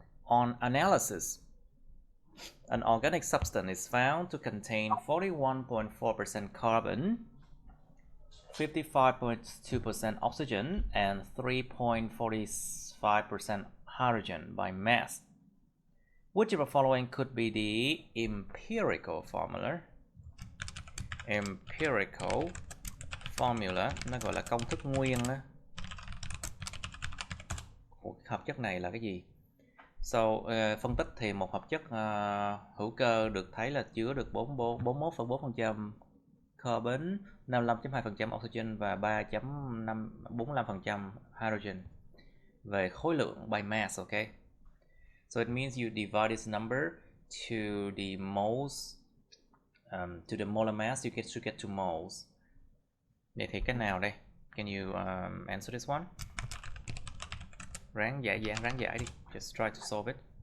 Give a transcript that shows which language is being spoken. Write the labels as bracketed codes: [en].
[en] On analysis, an organic substance is found to contain 41.4% carbon, 55.2% oxygen, and 3.45% hydrogen by mass. Which of the following could be the empirical formula? [vi] Empirical formula, nó gọi là công thức nguyên đó. Hợp chất này là cái gì? So, phân tích thì một hợp chất hữu cơ được thấy là chứa được 41,4% carbon, 55,2% oxygen và 3,45% hydrogen về khối lượng [en] by mass, okay? So it means you divide this number to the moles, to the molar mass, you should get to moles. [vi] Vậy thì cái nào đây? [en] Can you answer this one? [vi] Ráng giải đi. [en] Just try to solve it.